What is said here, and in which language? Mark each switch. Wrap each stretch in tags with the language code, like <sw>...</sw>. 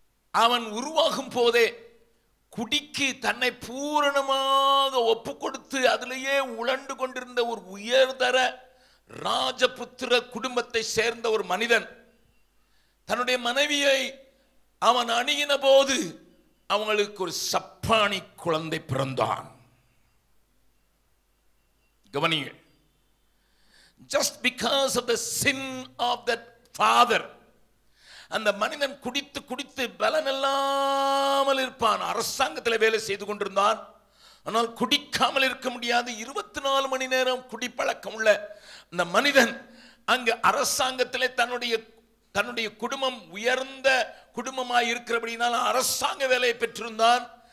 <ta>அவன் உருவாகும் போதே குடிக்கு தன்னை பூரணமாக ஒப்பு கொடுத்து அதிலேயே உழண்டு கொண்டிருந்த ஒரு உயர்தர ராஜபுத்திர குடும்பத்தை சேர்ந்த ஒரு மனிதன் தன்னுடைய மனைவியை அவன் அணுகின போது அவங்களுக்கு ஒரு சப்பானி குழந்தை பிறந்தான். கவனிங்க.</ta> <en>Just because of the sin of that father,</en> <ta>அந்த மனிதன் குடித்து குடித்து பலனில்லாமல் இருப்பான். அரசாங்கத்தில் வேலை செய்து கொண்டிருந்தான். ஆனால் குடிக்காமல் இருக்க முடியாது. 24 மணி நேரம் குடிப்பழக்கம் உள்ள அந்த மனிதன் அங்கு அரசாங்கத்திலே தன்னுடைய குடும்பம் உயர்ந்த குடும்பமாய் இருக்கிறபடினால அரசாங்க வேலையை பெற்றிருந்தான்.</ta>